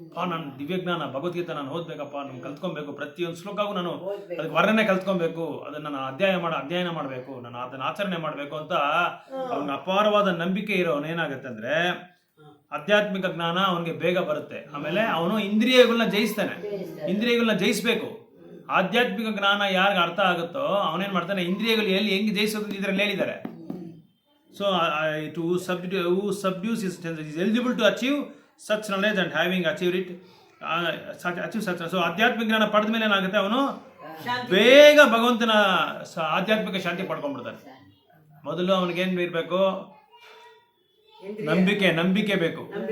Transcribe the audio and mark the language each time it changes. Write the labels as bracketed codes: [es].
[kn] ನಾನು ದಿವ್ಯ ಜ್ಞಾನ ಭಗವದ್ಗೀತೆ ನಾನು ಓದ್ಬೇಕಪ್ಪ, ನಾನು ಕಲ್ತ್ಕೊಬೇಕು, ಪ್ರತಿಯೊಂದು ಶ್ಲೋಕಗೂ ನಾನು ಅದಕ್ಕೆ ವರ್ಣನೆ ಕಲ್ತ್ಕೊಬೇಕು, ಅದನ್ನ ನಾನು ಅಧ್ಯಯನ ಮಾಡಬೇಕು, ನಾನು ಅದನ್ನ ಆಚರಣೆ ಮಾಡಬೇಕು ಅಂತ ಅವನಿಗೆ ಅಪಾರವಾದ ನಂಬಿಕೆ ಇರೋನು ಏನಾಗುತ್ತೆ ಅಂದ್ರೆ ಆಧ್ಯಾತ್ಮಿಕ ಜ್ಞಾನ ಅವನಿಗೆ ಬೇಗ ಬರುತ್ತೆ. ಆಮೇಲೆ ಅವನು ಇಂದ್ರಿಯಗಳನ್ನ ಜಯಿಸ್ತಾನೆ, ಇಂದ್ರಿಯಗಳನ್ನ ಜಯಿಸ್ಬೇಕು. ಆಧ್ಯಾತ್ಮಿಕ ಜ್ಞಾನ ಯಾರಿಗೆ ಅರ್ಥ ಆಗುತ್ತೋ ಅವನೇನ್ ಮಾಡ್ತಾನೆ, ಇಂದ್ರಿಯಗಳು ಹೆಂಗೆ ಜಯಿಸೋದು ಇದ್ರಲ್ಲಿ ಹೇಳಿದ್ದಾರೆ. [en] So who subdues his senses is eligible to achieve such knowledge and having achieved it achieve such. [kn] So ಆಧ್ಯಾತ್ಮಿಕ ಜ್ಞಾನ ಪಡೆದ ಮೇಲೆ ಏನಾಗುತ್ತೆ, ಅವನು ಬೇಗ ಭಗವಂತನ ಆಧ್ಯಾತ್ಮಿಕ ಶಾಂತಿ ಪಡ್ಕೊಂಡ್ಬಿಡ್ತಾನೆ. ಮೊದಲು ಅವನಿಗೇನ್ ಇರ್ಬೇಕು, ನಂಬಿಕೆ ಬೇಕು.